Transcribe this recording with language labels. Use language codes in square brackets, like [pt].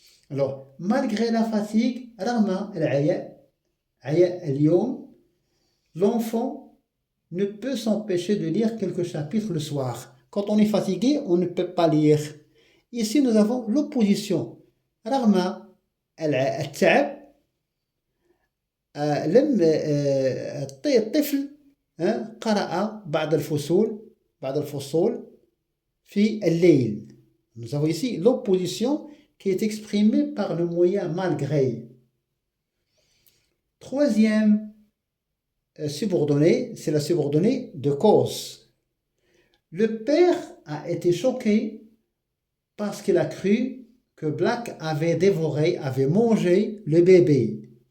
[fr] Alors, malgré la fatigue, [ar] رغم العياء اليوم, [fr] l'enfant ne peut s'empêcher de lire quelques chapitres le soir. Quand on est fatigué, on ne peut pas lire. Ici, nous avons l'opposition. [ar] رغم التعب لم الطفل قرأ بعض الفصول في الليل. [fr] Nous avons ici l'opposition qui est exprimée par le moyen malgré. Troisième subordonnée, c'est la subordonnée de cause. Le père a été choqué parce qu'il a cru que Black avait mangé le bébé.